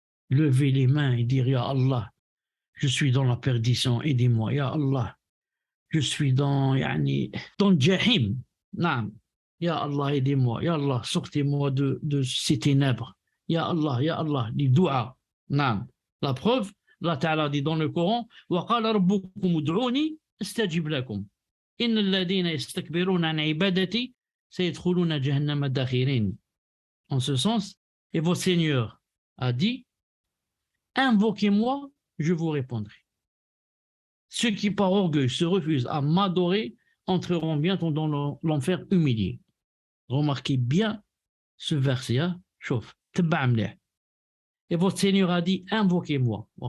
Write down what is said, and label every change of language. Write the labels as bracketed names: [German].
[French] Lever les mains et dire Ya Allah, je suis dans la perdition, aidez-moi. Ya Allah, je suis dans le jahim. Ya Allah, aidez-moi. Ya Allah, sortez-moi de ces ténèbres. Ya Allah, les doigts. La preuve, Allah Ta'ala dit dans le Coran [Arabic] وَقَالَ رَبُّكُمُ ادْعُونِي أَسْتَجِبْ لَكُمْ إِنَّ الَّذِينَ يَسْتَكْبِرُونَ عَنْ عِبَادَتِي سَيَدْخُلُونَ جَهَنَّمَ دَاخِرِينَ. [French] En ce sens, et votre Seigneur a dit invoquez-moi, je vous répondrai. Ceux qui par orgueil se refusent à m'adorer entreront bientôt dans l'enfer humilié. Remarquez bien ce verset, chauffe. Et votre Seigneur a dit invoquez-moi.